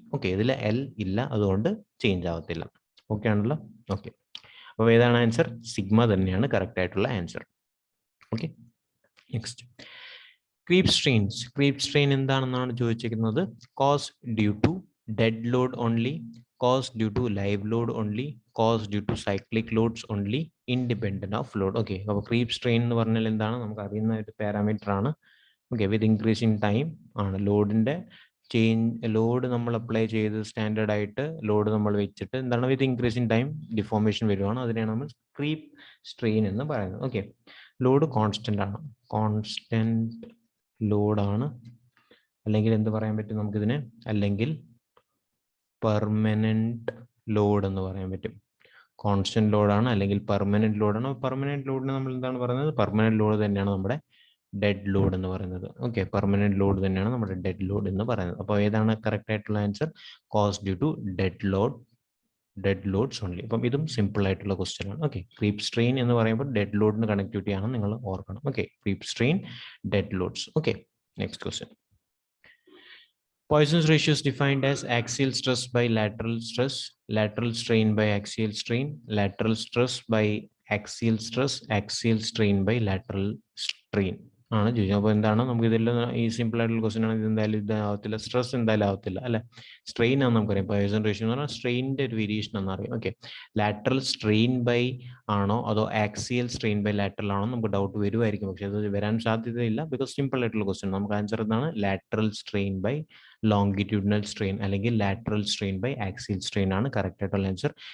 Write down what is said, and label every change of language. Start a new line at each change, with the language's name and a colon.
Malayalam: Okay, ഇതിൽ L ഇല്ല, അതുകൊണ്ട് ചേഞ്ച് ആവത്തില്ല. ഓക്കെ ആണല്ലോ. ഓക്കെ, അപ്പോൾ ഏതാണ് ആൻസർ? സിഗ്മ തന്നെയാണ് കറക്റ്റ് ആയിട്ടുള്ള answer. Okay, next, Creep strain എന്താണെന്നാണ് ചോദിച്ചിരിക്കുന്നത്.
English: Cause due to dead load only, cause due to live load only, cause due to cyclic loads only, independent of load.
Malayalam: Okay, അപ്പോൾ creep strain എന്ന് പറഞ്ഞാൽ എന്താണ്, നമുക്ക് അറിയുന്ന ഒരു പാരാമീറ്റർ ആണ്. ഓക്കെ, വിത്ത് ഇൻക്രീസിങ് ടൈം ആണ് ലോഡിൻ്റെ ലോഡ് നമ്മൾ അപ്ലൈ ചെയ്ത് സ്റ്റാൻഡേർഡ് ആയിട്ട് ലോഡ് നമ്മൾ വെച്ചിട്ട് എന്താണ് വിത്ത് ഇൻക്രീസിങ് ടൈം ഡിഫോർമേഷൻ വരുവാണ്. അതിനെയാണ് നമ്മൾ ക്രീപ്പ് സ്ട്രെയിൻ എന്ന് പറയുന്നത്. ഓക്കെ, ലോഡ് കോൺസ്റ്റന്റ് ആണ്, കോൺസ്റ്റന്റ് ലോഡാണ്, അല്ലെങ്കിൽ എന്ത് പറയാൻ പറ്റും നമുക്കിതിനെ, അല്ലെങ്കിൽ പെർമനന്റ് ലോഡ് എന്ന് പറയാൻ പറ്റും. കോൺസ്റ്റന്റ് ലോഡാണ് അല്ലെങ്കിൽ പെർമനന്റ് ലോഡാണ്. പെർമനന്റ് ലോഡിന് നമ്മൾ എന്താണ് പറയുന്നത്, പെർമനന്റ് ലോഡ് തന്നെയാണ് നമ്മുടെ ഡെഡ് ലോഡ് എന്ന് പറയുന്നത്. ഓക്കെ, പെർമനന്റ് ലോഡ് തന്നെയാണ് നമ്മുടെ ഡെഡ് ലോഡ് എന്ന് പറയുന്നത്. അപ്പോൾ ഏതാണ് കറക്റ്റ് ആയിട്ടുള്ള answer,
English: Cause due to dead loads only.
Malayalam: അപ്പം ഇതും സിമ്പിൾ ആയിട്ടുള്ള ക്വസ്റ്റ്യൻ ആണ്. ഓക്കെ, ക്രീപ്പ് സ്ട്രെയിൻ എന്ന് പറയുമ്പോൾ ഡെഡ് ലോഡിന് കണക്ടിവിറ്റി ആണ്, നിങ്ങൾ ഓർക്കണം. Okay, creep strain, dead lords. Okay, next question.
English: Poisson's ratio is defined as axial stress by lateral stress, lateral strain by axial strain, lateral stress by axial stress, axial strain by lateral strain
Malayalam: ആണ് ചോദിച്ചത്. അപ്പോൾ എന്താണ് നമുക്ക് ഇതെല്ലാം ഈ simple ആയിട്ടുള്ള question ആണ്. ഇത് എന്തായാലും ഇതാവത്തില്ല, സ്ട്രെസ് എന്തായാലും ആവത്തില്ല അല്ലെ, സ്ട്രെയിൻ ആണ് നമുക്കറിയാം. പോയിസൺ റേഷ്യോ എന്ന് പറഞ്ഞാൽ സ്ട്രെയിനിന്റെ ഒരു വേരിയേഷൻ എന്നറിയാം. ഓക്കെ, ലാറ്ററൽ സ്ട്രെയിൻ ബൈ ആണോ അതോ ആക്സിയൽ സ്ട്രെയിൻ ബൈ ലാറ്ററൽ ആണോ നമുക്ക് ഡൗട്ട് വരുമായിരിക്കും. പക്ഷെ അത് വരാൻ സാധ്യതയില്ല, ബിക്കോസ് സിമ്പിൾ ആയിട്ടുള്ള ക്വസ്റ്റൻ. നമുക്ക് ആൻസർ എന്താണ്, lateral strain by longitudinal strain അല്ലെങ്കിൽ lateral strain by axial strain ആണ് കറക്റ്റ് ആയിട്ടുള്ള ആൻസർ.